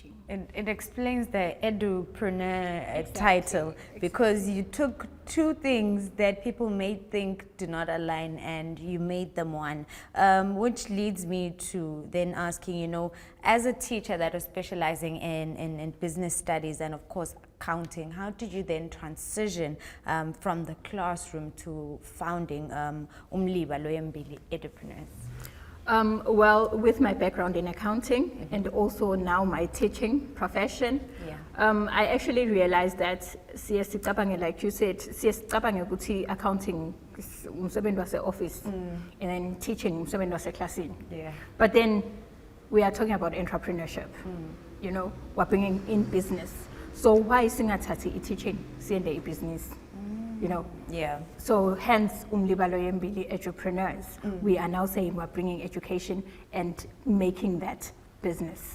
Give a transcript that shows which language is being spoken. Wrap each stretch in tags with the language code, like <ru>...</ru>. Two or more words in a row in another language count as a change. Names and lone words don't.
<en>It explains the edupreneur title, because you took two things that people may think do not align and you made them one, which leads me to then asking, you know, as a teacher that was specializing in business studies and of course accounting, how did you then transition from the classroom to founding Umliba Loyambili Edupreneurs? Well, with my background in accounting and also now my teaching profession, I actually realized that like you said, accounting</en> <zu>umsebenzi wase-office</zu> <en>and then teaching</en> <zu>umsebenzi wase-classini.</zu> <en>But then we are talking about entrepreneurship. You know, we're bringing in business. So why singathathi teaching siyende business? You know, so hence Umliba Loyambili Edupreneurs. We are now saying we're bringing education and making that business.</en>